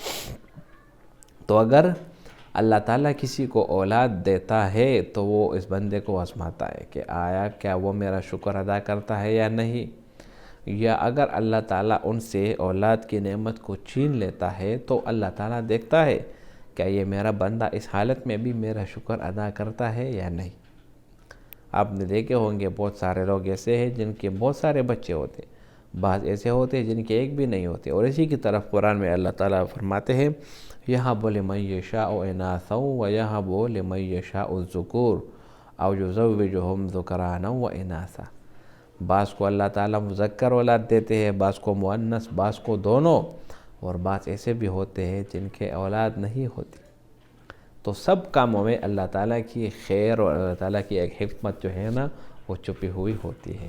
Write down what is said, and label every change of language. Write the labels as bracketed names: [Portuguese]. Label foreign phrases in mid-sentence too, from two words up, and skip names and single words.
[Hindi] तो अगर अल्लाह ताला किसी को औलाद देता है तो वो इस बंदे को आजमाता है कि आया क्या वो मेरा शुक्र अदा करता है या नहीं, या अगर अल्लाह ताला उनसे औलाद की नेमत को छीन लेता है तो अल्लाह ताला देखता है क्या ये मेरा बंदा इस हालत में भी मेरा शुक्र अदा करता है या नहीं। आपने देखे होंगे बहुत सारे लोग ऐसे हैं जिनके बहुत सारे बच्चे होते, बाज़ ऐसे होते हैं जिनके एक भी नहीं होते। और इसी की तरफ कुरान में अल्लाह ताला फरमाते हैं [Arabic] يهب لمن يشاء إناثا و يهب لمن يشاء الذكور أو يزوجهم ذكرانا و إناثا. [Hindi] बाज़ को अल्लाह ताला मुज़क्कर औलाद देते हैं, बाज़ को मुअन्नस, बाज़ को दोनों, और बाज़ ऐसे भी होते हैं जिनके औलाद नहीं होती। तो सब कामों में अल्लाह ताला की खैर और अल्लाह ताला की एक हिकमत जो है ना वो छुपी हुई होती है।